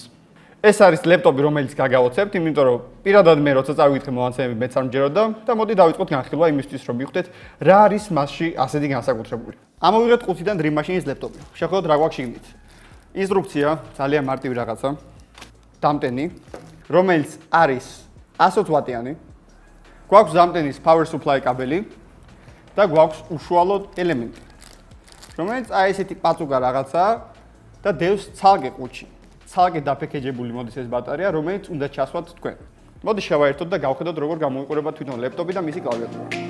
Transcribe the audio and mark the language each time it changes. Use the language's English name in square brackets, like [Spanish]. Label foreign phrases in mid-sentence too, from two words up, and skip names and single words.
[Georgian] ეს არის ლეპტოპი, რომელიც გაგავოცებთ, იმიტომ რომ პირადად მე როცა წავიკითხე მომაცემები მეც არ მჯეროდა და მოდი დავიწყოთ განხილვა იმისთვის, რომ მივხვდეთ რა არის მასში ასეთი განსაკუთრებული. ამოვიღეთ 5-დან Dream Machines ლეპტოპი. შეხედოთ რა გვაქვს შიგნით. ინსტრუქცია, ძალიან მარტივი რაღაცა, დამტენი, რომელიც არის 120 ვატიანი. გვაქვს დამტენის [English] power supply [Georgian] კაბელი და გვაქვს უშუალო ელემენტი, რომელიც აი ესეთი პაწუგა რაღაცაა და დევს ცალკე ყუთში. ცალკე დაფექეჯებული მოდის ეს ბატარეა, რომელიც უნდა ჩასვათ თქვენ. მოდი შევაერთოთ და გავხედოთ, როგორ გამოიყურება თვითონ ლეპტოპი და მისი კლავიატურა.